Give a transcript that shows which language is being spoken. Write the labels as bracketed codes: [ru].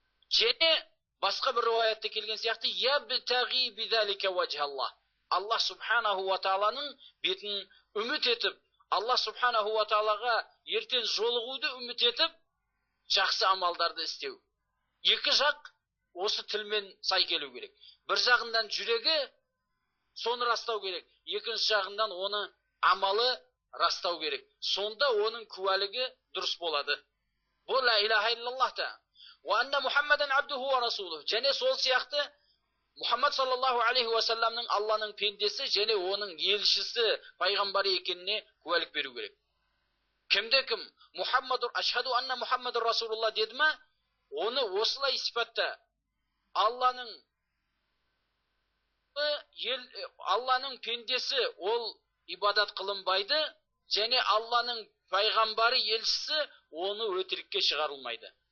[kk] Және басқа бір риуаятта келген сияқты [ar] ябтағи бидалика ваджхаллах, [kk] Аллах субханаху ва тааланың бетін үміт етіп, Аллах субханаху ва таалаға ертең жолығуды үміт етіп, жақсы амалдарды істеу. Екі жақ осы тілмен сай келу керек. Бір жағынан жүрегі соны растау керек, екінші жағынан оны амалы растау керек. Сонда оның куәлігі дұрыс болады. Бұл [ar] ла илаха иллаллах [kk] та. [ar] Ва анна Мухаммадан абдуху ва расулух. [kk] Және сол сияқты Мұхаммад саллаллаху алейхи ва салламның Алланың пендесі және оның елшісі, пайғамбары екеніне куәлік беру керек. Кімде кім [ar] Мухаммаdur ашхаду анна Мухаммаdur расулуллах [kk] деді ма, оны осылай сипатта Алланың пендесі ол ибадат қылынбайды, және Алланың пайғамбары елшісі оны өтірікке шығарылмайды.